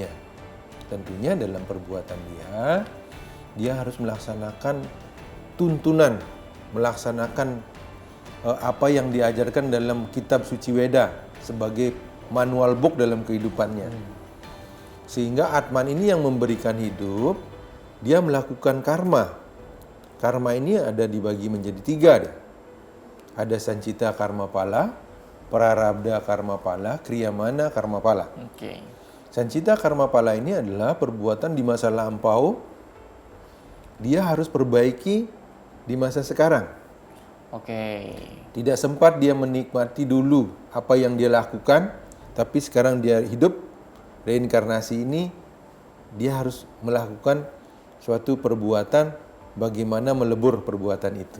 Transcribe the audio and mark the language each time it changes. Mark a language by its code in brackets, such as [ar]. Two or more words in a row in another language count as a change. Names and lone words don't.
[id] Tentunya dalam perbuatan dia harus melaksanakan tuntunan, melaksanakan apa yang diajarkan dalam kitab suci Weda sebagai [en] manual book [id] dalam kehidupannya. Sehingga Atman ini yang memberikan hidup, dia melakukan karma. Karma ini ada dibagi menjadi 3 deh. Ada Sancita Karma Pala, Prarabdha Karma Pala, Kriyamana Karma Pala. Oke. Sancita Karma Pala ini adalah perbuatan di masa lampau, dia harus perbaiki di masa sekarang. Oke. Tidak sempat dia menikmati dulu apa yang dia lakukan, tapi sekarang dia hidup, reinkarnasi ini, dia harus melakukan suatu perbuatan bagaimana melebur perbuatan itu.